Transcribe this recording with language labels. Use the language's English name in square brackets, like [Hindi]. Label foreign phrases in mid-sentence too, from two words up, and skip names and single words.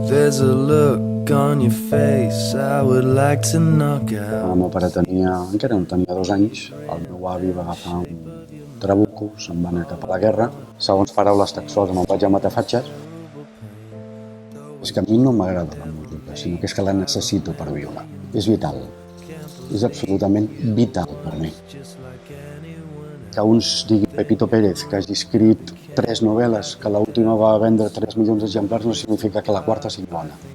[English] There's a look on your face I would like to knock out. [Catalan] El meu pare encara no tenia 2 anys, el meu avi va agafar un trabuco, se'n va anar cap a la guerra. Segons paraules textuals, me'n vaig a matar fatxes. És que a mi no m'agrada la música, sinó que és que la necessito per viure. És vital. És absolutament vital per mi. Que uns digui Pepito Pérez, que hagi escrit 3 novel·les, que l'última va vendre 3 milions d'exemplars, no significa que la quarta sigui bona.